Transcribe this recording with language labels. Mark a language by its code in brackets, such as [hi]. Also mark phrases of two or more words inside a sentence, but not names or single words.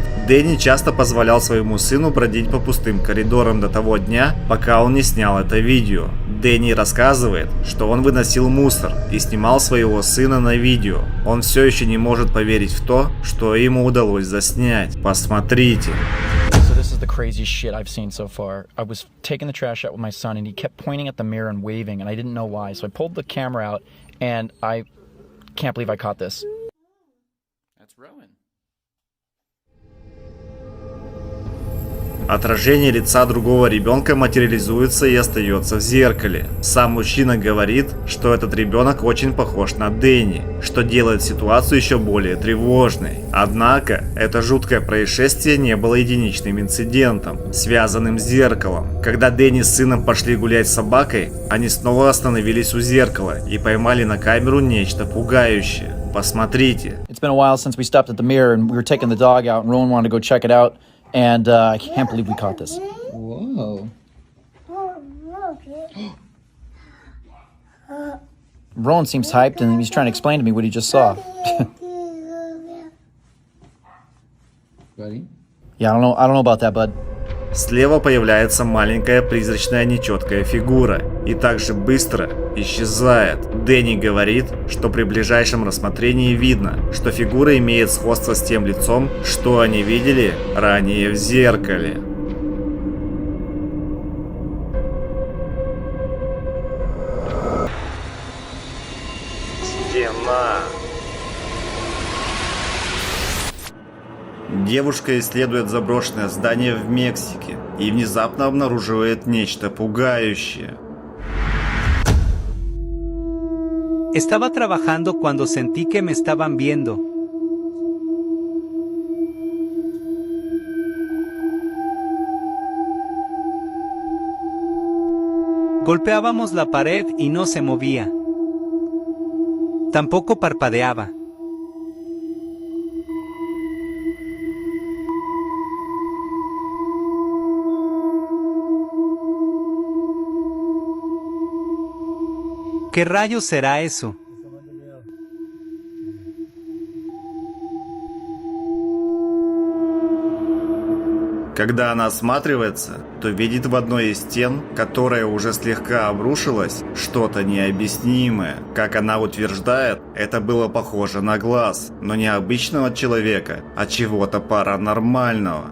[ru] Дэнни часто позволял своему сыну бродить по пустым коридорам до того дня, пока он не снял это видео. Дэнни рассказывает, что он выносил мусор и снимал своего сына на видео. Он все еще не может поверить в то, что ему удалось заснять. Посмотрите. [en] So this is the craziest shit I've seen so far. I was taking the trash out with my son and he kept pointing at the mirror and waving and I didn't know why. So I pulled the camera out and I can't believe I caught this. That's Rowan. [ru] Отражение лица другого ребенка материализуется и остается в зеркале. Сам мужчина говорит, что этот ребенок очень похож на Дэнни, что делает ситуацию еще более тревожной. Однако, это жуткое происшествие не было единичным инцидентом, связанным с зеркалом. Когда Дэнни с сыном пошли гулять с собакой, они снова остановились у зеркала и поймали на камеру нечто пугающее. Посмотрите. It's been a while since we stopped at the mirror and we were taking the dog out and Rowan wanted to go check it out. And I can't believe we caught this. Whoa. Rowan seems hyped and he's trying to explain to me what he just saw. Buddy? Yeah, I don't know about that, bud. Слева появляется маленькая призрачная нечеткая фигура и также быстро исчезает. Дэнни говорит, что при ближайшем рассмотрении видно, что фигура имеет сходство с тем лицом, что они видели ранее в зеркале. Стена. Девушка исследует заброшенное здание в Мексике и внезапно обнаруживает нечто пугающее. [es] Estaba trabajando cuando sentí que me estaban viendo. Golpeábamos la pared y no se movía. Tampoco parpadeaba. ¿Qué rayos será eso? [ru] Когда она осматривается, то видит в одной из стен, которая уже слегка обрушилась, что-то необъяснимое. Как она утверждает, это было похоже на глаз, но не обычного человека, а чего-то паранормального.